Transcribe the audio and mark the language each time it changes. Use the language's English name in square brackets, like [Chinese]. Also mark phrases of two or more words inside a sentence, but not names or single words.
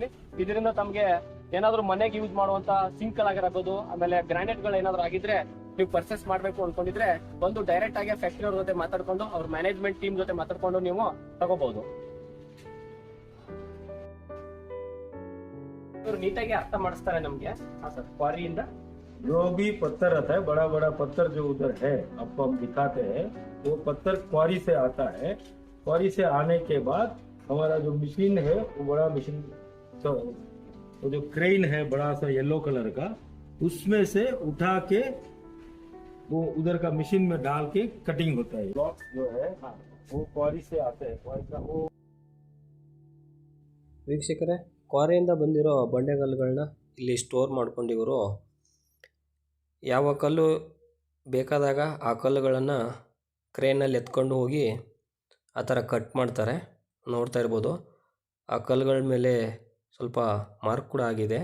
[Kannada] ಇದರಿಂದ ತಮ್ಗೆ ಏನಾದ್ರು ಮನೆಗೆ ಯೂಸ್ ಮಾಡುವಂತಹ ಸಿಂಕ್ ಗಳಾಗಿರಬಹುದು, ಆಮೇಲೆ ಗ್ರಾನೈಟ್ ಗಳು ಏನಾದ್ರು ಆಗಿದ್ರೆ ನೀವು ಪರ್ಚೇಸ್ ಮಾಡ್ಬೇಕು ಅನ್ಕೊಂಡಿದ್ರೆ ಬಂದು ಡೈರೆಕ್ಟ್ ಆಗಿ ಫ್ಯಾಕ್ಟರಿ ಅವ್ರ ಜೊತೆ ಮಾತಾಡ್ಕೊಂಡು ಅವ್ರ [English] management team [Kannada] ಜೊತೆ ಮಾತಾಡ್ಕೊಂಡು ನೀವು ತಗೋಬಹುದು. ಇವರು ನೀಟಾಗಿ ಅರ್ಥ ಮಾಡಿಸ್ತಾರೆ ನಮ್ಗೆ. ಹಾ ಸರ್, ಕ್ವಾರಿಯಿಂದ [Hindi] जो भी पत्थर आता है, बड़ा बड़ा पत्थर जो उधर है आपको हम दिखाते हैं, वो पत्थर क्वारी से आता है. क्वारी से आने के बाद हमारा जो मशीन है वो बड़ा मशीन, तो वो जो क्रेन है बड़ा सा [English] yellow colour [Hindi] का, उसमें से उठा के वो उधर का मशीन में डाल के कटिंग होता है. ब्लॉक जो है वो क्वारी से आते हैं. क्वारी का वो [Kannada] ವೀಕ್ಷಕರೇ, ಕ್ವಾರಿಯಿಂದ ಬಂದಿರೋ ಬಂಡೆಗಲ್ಲುಗಳನ್ನ ಇಲ್ಲಿ ಸ್ಟೋರ್ ಮಾಡ್ಕೊಂಡು ಇವರು ಯಾವ ಕಲ್ಲು ಬೇಕಾದಾಗ ಆ ಕಲ್ಲುಗಳನ್ನು ಕ್ರೇನಲ್ಲಿ ಎತ್ಕೊಂಡು ಹೋಗಿ ಆ ಥರ ಕಟ್ ಮಾಡ್ತಾರೆ. ನೋಡ್ತಾ ಇರ್ಬೋದು, ಆ ಕಲ್ಲುಗಳ ಮೇಲೆ ಸ್ವಲ್ಪ ಮಾರ್ಕ್ ಕೂಡ ಆಗಿದೆ.